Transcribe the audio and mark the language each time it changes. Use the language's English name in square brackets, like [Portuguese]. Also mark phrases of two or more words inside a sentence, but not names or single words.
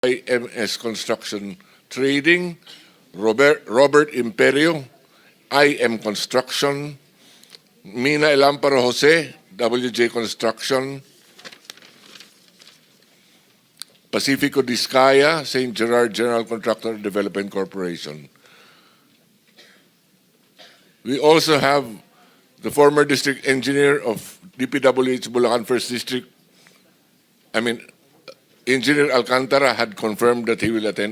[English] IMS Construction Trading, Robert Imperio, IM Construction, Mina Elamparo Jose, WJ Construction, Pacifico Discaya, St. Gerard General Contractor Development Corporation. We also have the former district engineer of DPWH Bulacan First District, Engineer Alcantara had confirmed that he will attend.